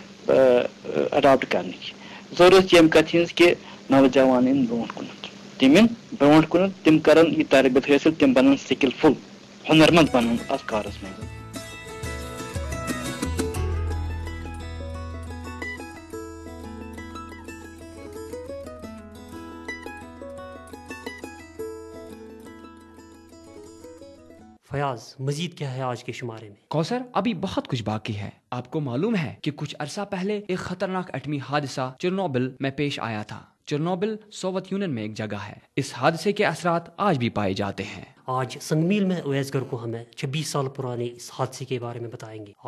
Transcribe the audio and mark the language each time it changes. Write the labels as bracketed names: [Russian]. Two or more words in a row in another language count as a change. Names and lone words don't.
[Kashmiri] اڈاپٹ کرنٕکۍ ضروٗرت چھِ ییٚمہِ کتھِ ہٕنٛز کہِ نوجوان یِن برونٛٹھ کُنتھ تِم یِن برونٛٹھ کُنتھ تِم کرن یہِ تربیت حٲصِل تِم بنن سِکلفُل ہُنرمنٛد بنن اتھ کارس منٛز [Urdu] فیاض مزید کیا ہے آج کے شمارے میں؟ کوثر ابھی بہت کچھ باقی ہے. آپ کو معلوم ہے کہ کچھ عرصہ پہلے ایک خطرناک ایٹمی حادثہ چرنوبل میں پیش آیا تھا. چرنوبل سوویت یونین میں ایک جگہ ہے. اس حادثے کے اثرات آج بھی پائے جاتے ہیں. آج سنگ میل میں اویس گر کو ہمیں 26 سال پرانے اس حادثے کے بارے میں بتائیں گے.